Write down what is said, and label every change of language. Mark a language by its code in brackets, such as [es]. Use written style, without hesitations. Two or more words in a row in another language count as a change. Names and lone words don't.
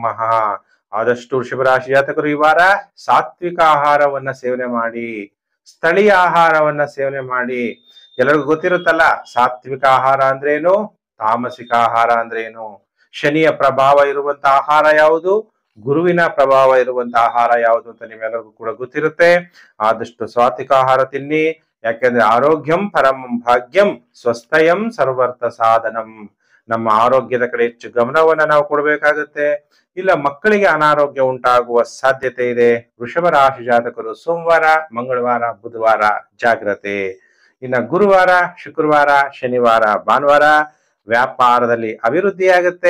[kn] ಆದಷ್ಟು ವೃಷಭ ರಾಶಿ ಜಾತಕರು ಈ ವಾರ ಸಾತ್ವಿಕ ಆಹಾರವನ್ನ ಸೇವನೆ ಮಾಡಿ, ಸ್ಥಳೀಯ ಆಹಾರವನ್ನ ಸೇವನೆ ಮಾಡಿ. ಎಲ್ಲರಿಗೂ ಗೊತ್ತಿರುತ್ತಲ್ಲ ಸಾತ್ವಿಕ ಆಹಾರ ಅಂದ್ರೇನು, ತಾಮಸಿಕ ಆಹಾರ ಅಂದ್ರೇನು. ಶನಿಯ ಪ್ರಭಾವ ಇರುವಂತ ಆಹಾರ ಯಾವುದು, ಗುರುವಿನ ಪ್ರಭಾವ ಇರುವಂತ ಆಹಾರ ಯಾವುದು ಅಂತ ನಿಮ್ಮೆಲ್ಲರಿಗೂ ಕೂಡ ಗೊತ್ತಿರುತ್ತೆ. ಆದಷ್ಟು ಸಾತ್ವಿಕ ಆಹಾರ ತಿನ್ನಿ. ಯಾಕೆಂದ್ರೆ [sa] ಆರೋಗ್ಯಂ ಪರಂ ಭಾಗ್ಯಂ ಸ್ವಸ್ಥಯಂ ಸರ್ವರ್ಥ ಸಾಧನಂ. [kn] ನಮ್ಮ ಆರೋಗ್ಯದ ಕಡೆ ಹೆಚ್ಚು ಗಮನವನ್ನ ನಾವು ಕೊಡಬೇಕಾಗತ್ತೆ. ಇಲ್ಲ ಮಕ್ಕಳಿಗೆ ಅನಾರೋಗ್ಯ ಉಂಟಾಗುವ ಸಾಧ್ಯತೆ ಇದೆ. ವೃಷಭ ರಾಶಿ ಜಾತಕರು ಸೋಮವಾರ, ಮಂಗಳವಾರ, ಬುಧವಾರ ಜಾಗ್ರತೆ. ಇನ್ನ ಗುರುವಾರ, ಶುಕ್ರವಾರ, ಶನಿವಾರ, ಭಾನುವಾರ ವ್ಯಾಪಾರದಲ್ಲಿ ಅಭಿವೃದ್ಧಿ ಆಗುತ್ತೆ.